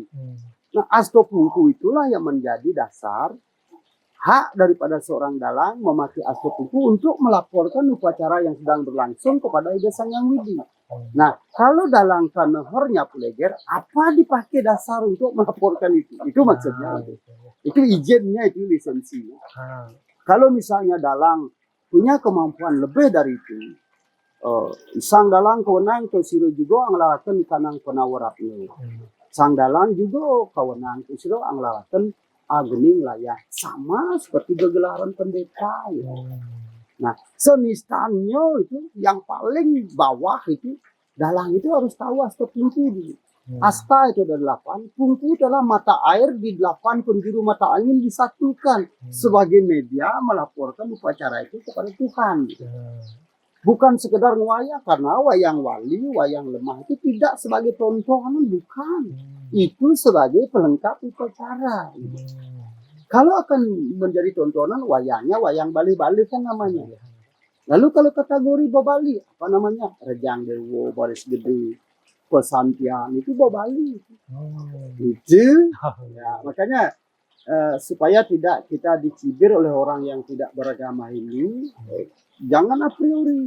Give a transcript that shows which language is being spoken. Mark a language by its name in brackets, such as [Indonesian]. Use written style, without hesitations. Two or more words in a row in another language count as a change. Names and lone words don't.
[Indonesian] Nah, astopungku itulah yang menjadi dasar hak daripada seorang dalang memakai astopungku untuk melaporkan upacara yang sedang berlangsung kepada Ida Sang Yang Widi. Nah, kalau dalang kaneher nyapu leger, apa dipakai dasar untuk melaporkan itu? Itu maksudnya. Itu izinnya, itu lisensinya. Kalau misalnya dalang punya kemampuan lebih dari itu, [Kawi] sang dalang kewenang ke siro juga anglarakan kanang penawarapnya. Sang dalang juga kewenang ke siro anglarakan agening layak, [Indonesian] sama seperti gegelaran pendeta. [Kawi] Ya. [Indonesian] Nah, senistannya itu yang paling bawah itu, dalang itu harus tahu astopungku dulu. Asta itu ada 8, pungku adalah mata air di 8 penjuru mata angin disatukan sebagai media melaporkan upacara itu kepada Tuhan. Bukan sekedar wayang, karena wayang wali, wayang lemah itu tidak sebagai tontonan, bukan. Itu sebagai pelengkap upacara. Kalau akan menjadi tontonan, wayangnya wayang bali-bali kan namanya. Lalu kalau kategori bobali, apa namanya? Rejang Dewo, Baris Gede, Pesantian, itu bobali. Itu, ya, makanya supaya tidak kita dicibir oleh orang yang tidak beragama Hindu, jangan a priori.